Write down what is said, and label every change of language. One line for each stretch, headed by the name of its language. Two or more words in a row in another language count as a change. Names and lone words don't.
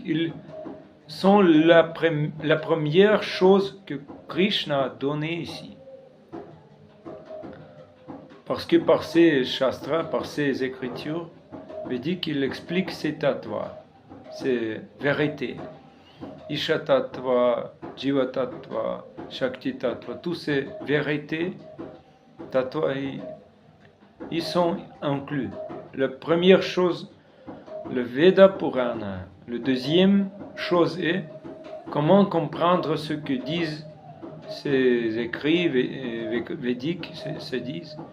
French: Ils sont la première chose que Krishna a donnée ici. Parce que par ces shastras, par ces écritures védiques, il explique ces tattvas, ces vérités.
Sanskrit: Isha tattva, jiva tattva, shakti tattva,
French: toutes ces vérités, tattvas, ils sont inclus. La première chose, le Veda Purana. La deuxième chose est comment comprendre ce que disent ces écrits védiques, se disent.